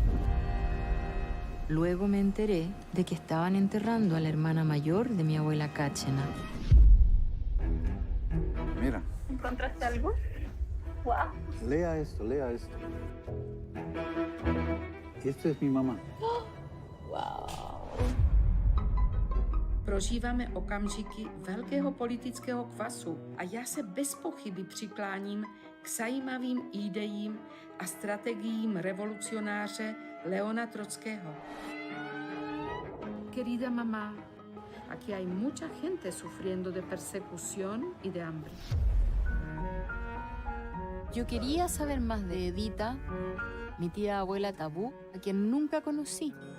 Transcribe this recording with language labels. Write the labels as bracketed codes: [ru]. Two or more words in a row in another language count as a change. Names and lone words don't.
[es] Luego me enteré de que estaban enterrando a la hermana mayor de mi abuela Cáchena. Mira, ¿Encontraste algo? Wow. lea esto, lea esto. Esto es mi mamá. [cs] Prožíváme okamžiky velkého politického kvasu a já se bez pochyby přikláním k zajímavým ideím a strategiím revolucionáře Leona Trockého. [es] Querida mamá, aquí hay mucha gente sufriendo de persecución y de hambre. Yo quería saber más de Edita, mi tía abuela Tabú, a quien nunca conocí.